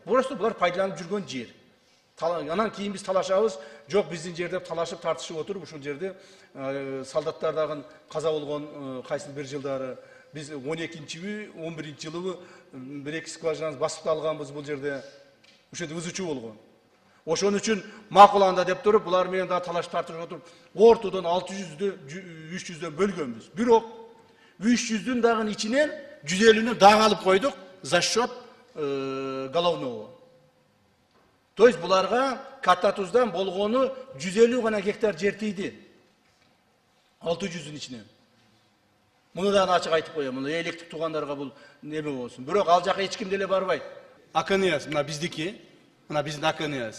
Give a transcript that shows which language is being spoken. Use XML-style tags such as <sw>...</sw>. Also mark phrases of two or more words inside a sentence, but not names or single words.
<ky>Просто булар пайдаланып жүргөн жер. Анан кийин биз талашабыз, жок биздин жерде талашып тартышып отуруп, ушул жерде солдаттардагы каза болгон кайсы бир жылдары биз 12-би, 11-ci жылы бир-эки скважинабызды басып алганбыз бул жерде. Ошол жерде ызычуу болгон. Ошон үчүн макуланда деп туруп, булар менен да талашып тартышып отуруп, ортодон 600дө 300дөн бөлгөнбүз. Бирок 300дүн дагы ичинен 150-нү дагы алып койдук</ky> <ru>за счет головного.</ru> <ky>То есть буларга Каттатуздан болгону 150 гана гектар жер тийди. 600дүн ичинен. Муну да ачык айтып коем, муну электик туугандарга бул неме болсун. Бирок ал жака эч ким деле барбайт. АКНС, мына биздики, мына биздин АКНС.</ky>